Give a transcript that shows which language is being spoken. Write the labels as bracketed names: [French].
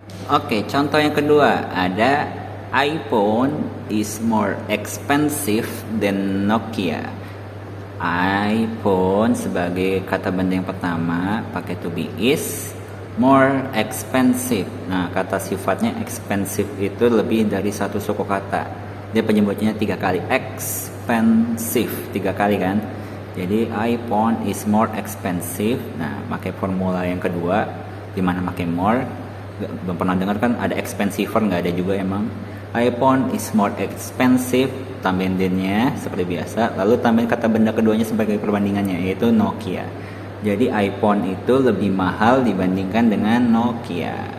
[Indonesian] Oke, contoh yang kedua ada [English] iPhone is more expensive than Nokia. [Indonesian] iPhone sebagai kata benda yang pertama pakai to be is, more expensive. Nah, kata sifatnya expensive itu lebih dari satu suku kata. Dia penyebutnya 3 kali, expensive 3 kali kan. [English] Jadi iPhone is more expensive. [Indonesian] Nah, pakai formula yang kedua dimana pakai more. Belum pernah dengar kan ada expensiver, nggak ada juga emang. [English] iPhone is more expensive, [Indonesian] tambahin then-nya seperti biasa, lalu tambahin kata benda keduanya sebagai perbandingannya yaitu Nokia. Jadi iPhone itu lebih mahal dibandingkan dengan Nokia.